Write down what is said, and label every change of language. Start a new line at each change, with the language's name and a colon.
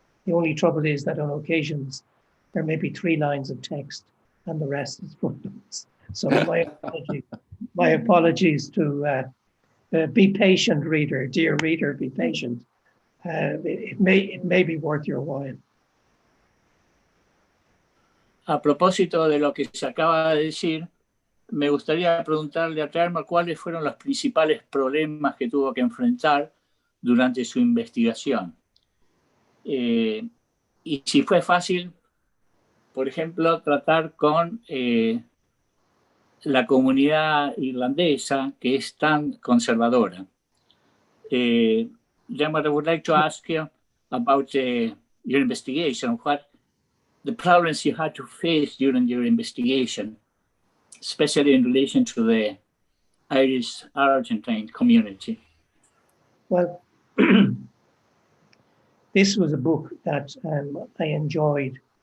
English: The only trouble is that on occasions there may be 3 lines of text and the rest is footnotes. So my apologies to be patient, reader. Dear reader, be patient. It may be worth your while.
Spanish: A propósito de lo que se acaba de decir, me gustaría preguntarle a Dermot cuáles fueron los principales problemas que tuvo que enfrentar durante su investigación. Y si fue fácil, por ejemplo, tratar con la comunidad irlandesa, que es tan conservadora.
English: Dermot, I would like to ask you about your investigation, what the problems you had to face during your investigation, especially in relation to the Irish Argentine community. Well, this was a book that I enjoyed